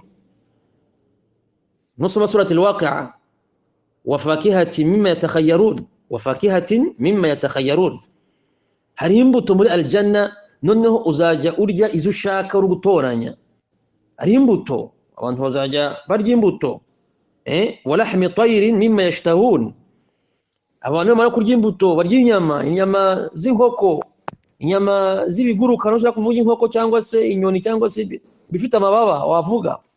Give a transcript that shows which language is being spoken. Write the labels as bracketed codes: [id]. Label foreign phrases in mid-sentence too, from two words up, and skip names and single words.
[rw] nusoma [ar] سورة الواقعة, وفاكهة مما يتخيرون, [rw] hari imbuto muri aljanna, noneho uzajya urya izo ushaka uri gutoranya. Hari imbuto, abantu bazajya barya imbuto. [ar] ولحم طير مما يشتهون, [rw] abantu bamara kurya imbuto barya inyama z'inkoko, inyama z'ibiguruka, ushaka kuvuga inkoko cyangwa se inyoni cyangwa se bifite amababa wavuga.